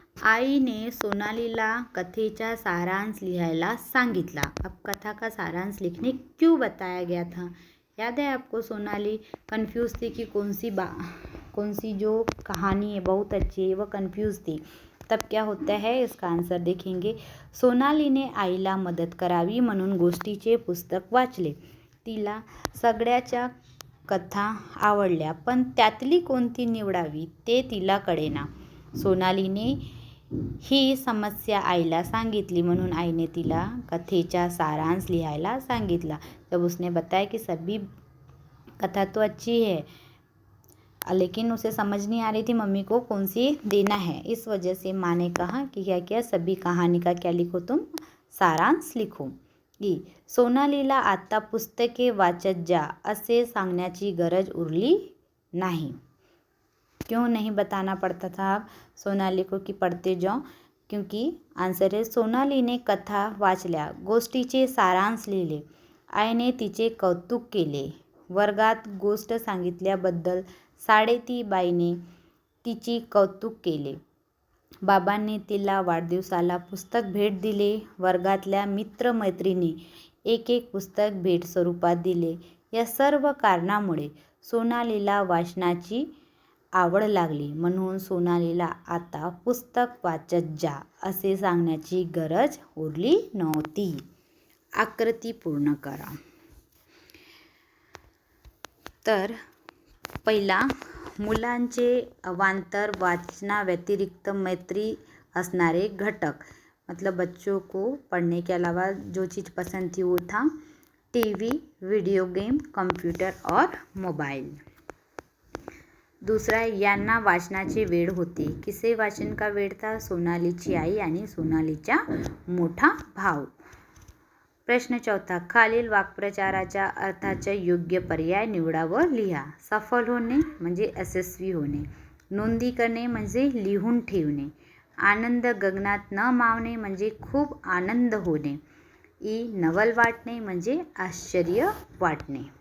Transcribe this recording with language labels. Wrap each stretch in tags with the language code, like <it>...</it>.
<mr>आईने सोनालीला कथेचा सारांश लिहायला सांगितला.</mr> <hi>अब कथा का सारांश लिखने क्यों बताया गया था. याद है आपको, सोनाली कंफ्यूज थी कि कौन सी जो कहानी है बहुत अच्छी है, वह कंफ्यूज थी. तब क्या होता है, इसका आंसर देखेंगे.</hi> <mr>सोनालीने आईला मदत करावी म्हणून गोष्टीचे पुस्तक वाचले. तिला सगळ्याच्या कथा आवडल्या, पण त्यातली कोणती निवडावी ते तिला कळेना. सोनालीने ही समस्या आईला सांगितली, म्हणून आईने तिला कथेचा सारांश लिहायला सांगितला.</mr> <hi>जब उसने बताया कि सभी कथा तो अच्छी है, लेकिन उसे समझ नहीं आ रही थी मम्मी को कौन सी देना है. इस वजह से माँ ने कहा कि क्या क्या सभी कहानी का क्या लिखो, तुम सारांश लिखो.</hi> <mr>सोनालीला आता पुस्तके वाचत जा असे सांगण्याची गरज उरली नाही.</mr> <hi>क्यों नहीं बताना पड़ता था अब सोनाली को कि पढ़ते जाओ. क्योंकि</hi> <mr>आन्सर है, सोनालीने कथा वाचल्या, गोष्टीचे सारांश लिहिले, आईने तिचे कौतुक केले, वर्गात गोष्ट सांगितल्याबद्दल साडेतीबाईने तिची कौतुक केले, बाबांनी तिला वाढदिवसाला पुस्तक भेट दिले, वर्गातल्या मित्रमैत्रिणी एक एक पुस्तक भेट स्वरूपात दिले. या सर्व कारणामुळे सोनालीला वाचनाची आवड लागली, म्हणून सोनालीला आता पुस्तक वाचत जा असे सांगण्याची गरज उरली नव्हती. आकृती पूर्ण करा. तर पहिला, मुलांचे अवांतर वाचनाव्यतिरिक्त मैत्री असणारे घटक.</mr> <hi>मतलब बच्चों को पढ़ने के अलावा जो चीज़ पसंद थी वो था टीवी, वीडियो गेम, कंप्यूटर और मोबाइल.</hi> <mr>दूसरा, यांना वाचनाची वेड होती.</mr> <hi>किसे वाचन का वेड था.</hi> <mr>सोनालीची आई आणि सोनालीचा मोठा भाऊ. प्रश्न चौथा, खालील वाक्प्रचाराच्या अर्थाचा योग्य पर्याय निवडा व लिहा. सफल होणे म्हणजे यशस्वी होणे, नोंदी करणे म्हणजे लिहून ठेवणे, आनंद गगनात न मावणे म्हणजे खूप आनंद होणे, नवल वाटणे म्हणजे आश्चर्य वाटणे.</mr>